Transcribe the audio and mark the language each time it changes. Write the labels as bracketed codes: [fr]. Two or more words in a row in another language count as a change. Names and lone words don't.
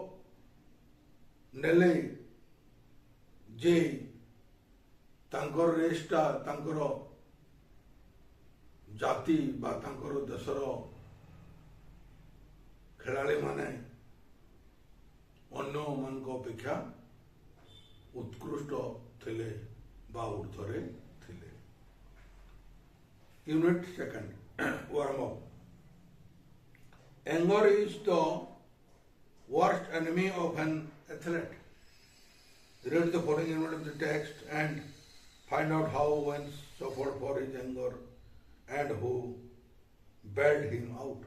[or] ନେଲେ ଯେ ତାଙ୍କର ରେସଟା ତାଙ୍କର ଜାତି ବା ତାଙ୍କର ଦେଶର ଖେଳାଳି ମାନେ ଅନ୍ୟ ମାନ ଅପେକ୍ଷା ଉତ୍କୃଷ୍ଟ ଥିଲେ ବା ଊର୍ଦ୍ଧ୍ୱରେ ଥିଲେ. [en] Unit second warm up. Anger is the worst enemy of an athlete. Read the following unit of the text and find out how Owens suffered for his anger and who bailed him out.